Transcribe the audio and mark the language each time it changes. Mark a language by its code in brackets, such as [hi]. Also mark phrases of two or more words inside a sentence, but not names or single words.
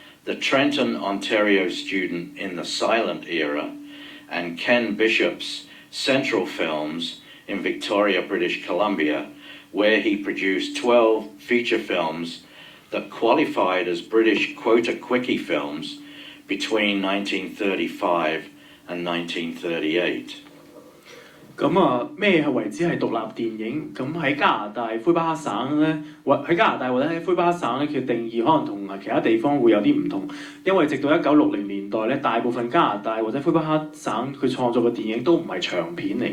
[en] the Trenton, Ontario student in the silent era, and Ken Bishop's Central Films in Victoria, British Columbia, where he produced 12 feature films that qualified as British quota quickie films between 1935 and 1938. [yue] 咩係為之係獨立電影？咁喺加拿大魁北克省咧，喺加拿大或者喺魁北克省咧，佢定義可能同其他地方會有啲唔同，因為直到1960年代咧，大部分加拿大或者魁北克省佢創作嘅電影都唔係長片嚟嘅。